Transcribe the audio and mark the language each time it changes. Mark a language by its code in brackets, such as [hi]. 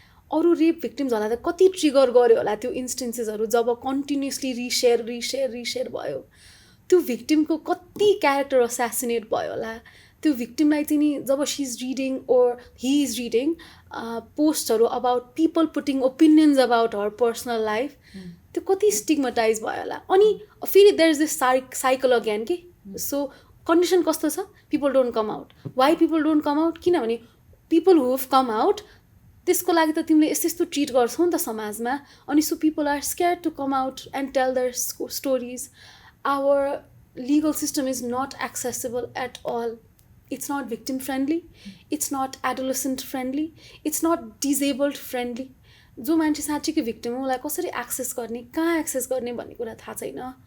[ne] अरू रेप भिक्टिम्सहरूलाई त कति ट्रिगर गर्यो होला त्यो इन्स्टेन्सेसहरू, जब कन्टिन्युसली रिसेयर भयो, त्यो भिक्टिमको कति क्यारेक्टर असासिनेट भयो होला, त्यो भिक्टिमलाई चाहिँ नि जब [en] she is reading or he is reading पोस्टहरू about people putting opinions about her personal life, [ne] त्यो कति स्टिग्मेटाइज भयो होला. अनि फेरि [en] There is this cycle again कि. So condition [ne] कस्तो छ, [en] People don't come out. Why people don't come out? [ne] किनभने [en] people who have come out [ne] त्यसको लागि त तिमीले यस्तो यस्तो ट्रिट गर्छौ नि त समाजमा. [en] अनि so people are scared to come out and tell their stories. Our legal system is not accessible at all. It's not victim friendly, it's not adolescent friendly, it's not disabled friendly. [ne] जो मान्छे साँच्चीकै victim हो उसलाई कसरी access गर्ने, कहाँ access गर्ने भन्ने कुरा थाहा छैन.